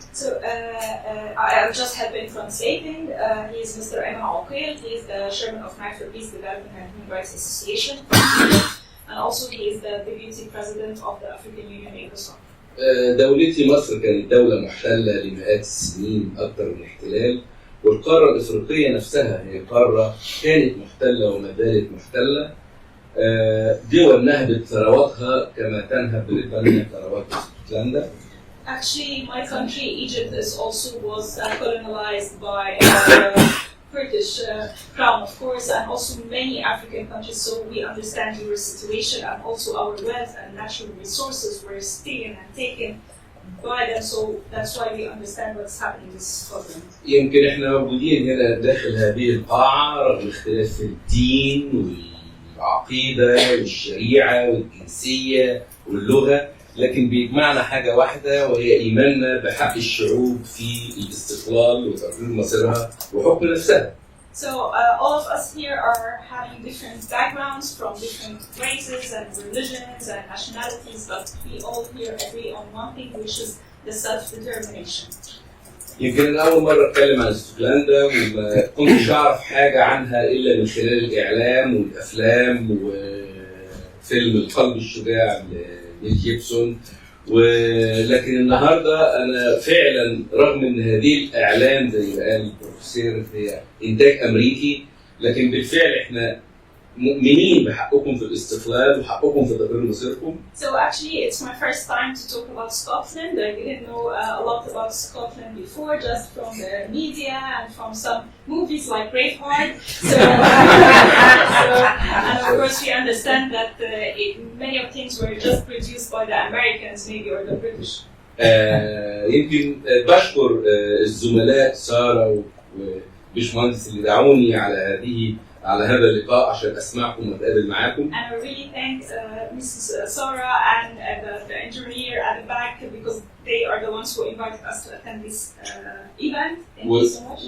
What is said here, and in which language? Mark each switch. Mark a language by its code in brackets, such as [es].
[en] So I just have been translating. He is Mr. Ayman Aqil. He is the chairman of Knife for Peace Development and Human Rights Association, and also he is the deputy president of the African Union ECOSOC. [ar] دولتي مصر كانت دولة محتلة لمئات السنين، أكثر من احتلال، والقارة الإفريقية نفسها هي قارة كانت محتلة وما زالت محتلة. دول نهبت ثرواتها كما تنهب بريطانيا ثروات اسكتلندا. [en] Actually, my country, Egypt, was colonized by British crown, of course, and also many African countries. So we understand your situation, and also our wealth and natural resources were stolen and taken by them. So that's why we understand what's happening in Scotland. [ar] يمكن احنا موجودين هنا داخل هذه القاعة رغم اختلاف في الدين والعقيدة والشريعة والجنسية واللغة، لكن بيجمعنا حاجة واحدة وهي إيماننا بحق الشعوب في الاستقلال وتقرير مصيرها وحكم نفسها. [en] So all of us here are having different backgrounds from different races and religions and nationalities, but we all here agree on one thing, which is the self-determination. [ar] يمكن أنا أول مرة أتكلم عن اسكتلندا وما كنتش أعرف حاجة عنها إلا من خلال الإعلام والأفلام وفيلم القلب الشجاع لميل جيبسون، ولكن النهارده أنا فعلا رغم إن هذه الإعلام زي ما قال البروفيسور هي إنتاج أمريكي، لكن بالفعل إحنا مؤمنين بحقكم في الاستقلال وحقكم في تقرير مصيركم. [en] So actually it's my first time to talk about Scotland. I didn't know a lot about Scotland before, just from the media and from some movies like Braveheart. And of course we understand that many of things were just produced by the Americans maybe or the British. [ar] يمكن بشكر الزملاء سارة وبشمهندس اللي دعوني على هذا اللقاء عشان اسمعكم واتقابل معاكم. [en] And I really thank Mrs. Sarah and the engineer at the back because they are the ones who invited us to attend this event. Thank you so much.